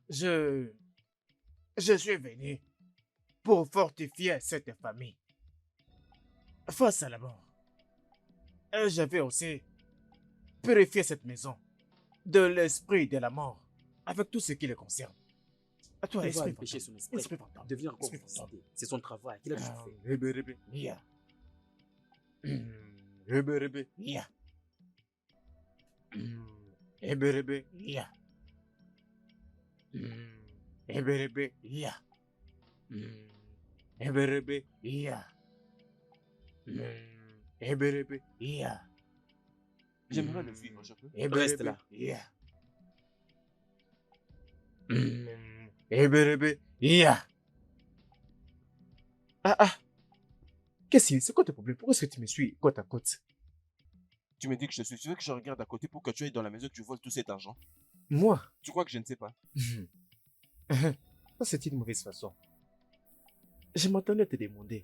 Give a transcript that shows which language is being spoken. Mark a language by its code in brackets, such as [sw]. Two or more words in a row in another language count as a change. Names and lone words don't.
[fr] Je suis venu pour fortifier cette famille face à la mort. Et j'avais aussi purifié cette maison de l'esprit de la mort avec tout ce qui le concerne. À toi, On va esprit empêcher fantôme. son esprit Esprit fantôme. de venir encore Esprit vous fantôme. visiter. C'est son travail. Il a toujours fait. Rebe. Ya. Rebe. Ya. Rebe. Ya. Rebe. Ya. Rebe. Ya. Rebe. Ya. J'aimerais le suivre, je peux? Reste là. Ya. Rebe. Ya. Ah. Qu'est-ce que c'est quoi ton problème? Pourquoi est-ce que tu me suis côte à côte? Tu me dis que je suis. Tu veux que je regarde à côté pour que tu ailles dans la maison et que tu voles tout cet argent? Moi? Tu crois que je ne sais pas? Ça, c'est une mauvaise façon. Je m'attendais à te demander,